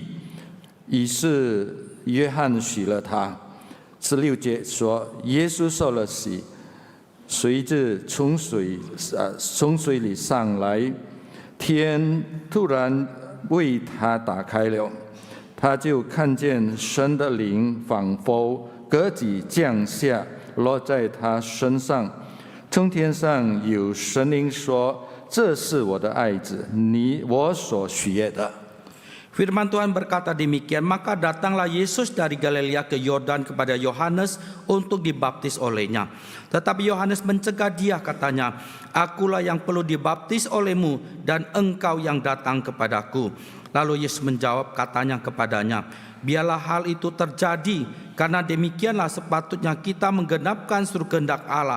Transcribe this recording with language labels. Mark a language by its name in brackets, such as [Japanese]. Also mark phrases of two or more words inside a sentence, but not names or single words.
[Chinese] 于是约翰许了他。16节说，耶稣受了洗，随着从水里上来，天突然为他打开了，他就看见神的灵仿佛鸽子降下，落在他身上。从天上有声音说：“这是我的爱子，我所喜悦的。” [Indonesian] Firman Tuhan berkata demikian, maka datanglah Yesus dari Galilea ke Yordan kepada Yohanes untuk dibaptis olehnya. Tetapi Yohanes mencegah dia, katanya, "Akulah yang perlu dibaptis olehmu dan engkau yang datang kepadaku." Lalu Yesus menjawab, katanya kepadanya, "Biarlah hal itu terjadi, karena demikianlah sepatutnya kita menggenapkan seluruh kehendak Allah."